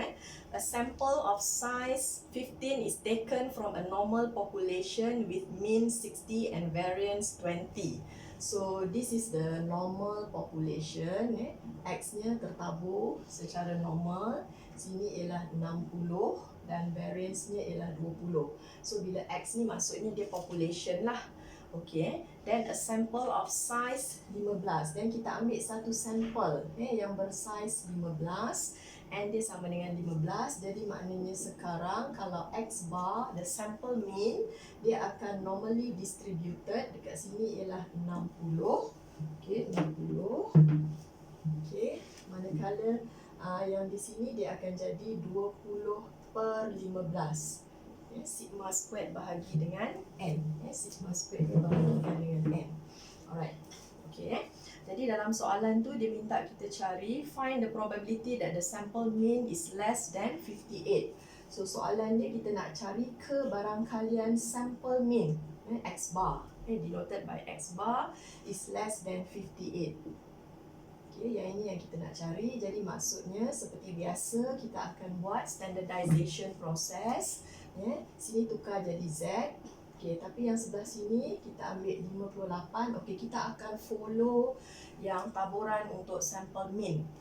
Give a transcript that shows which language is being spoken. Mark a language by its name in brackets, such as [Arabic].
[English] A sample of size 15 is taken from a normal population with mean 60 and variance 20. So this is the normal population. [Malay] X-nya tertabur secara normal. Sini ialah 60 dan variance-nya ialah 20. So bila X ni maksudnya dia population lah. [English] Okay, then a sample of size 15. [Malay] Then kita ambil satu sampel yang bersize 15 and dia sama dengan 15. Jadi maknanya sekarang kalau X bar, [English] the sample mean, [Malay] dia akan [English] normally distributed. [Malay] Dekat sini ialah 60. Okay, 60. Okay, manakala yang di sini dia akan jadi 20 per 15. Sigma squared bahagi dengan n. Sigma squared dibahagikan dengan n. Alright. Okay. Jadi dalam soalan tu dia minta kita cari [English] find the probability that the sample mean is less than 58. [Malay] So soalan dia kita nak cari kebarangkalian sample mean X bar. [English] denoted by X bar is less than 58. [Malay] Okay, yang ini yang kita nak cari. Jadi maksudnya seperti biasa kita akan buat standardization process. Sini tukar jadi Z. Okay, tapi yang sebelah sini kita ambil 58. Okay, kita akan follow yang taburan untuk sampel mean.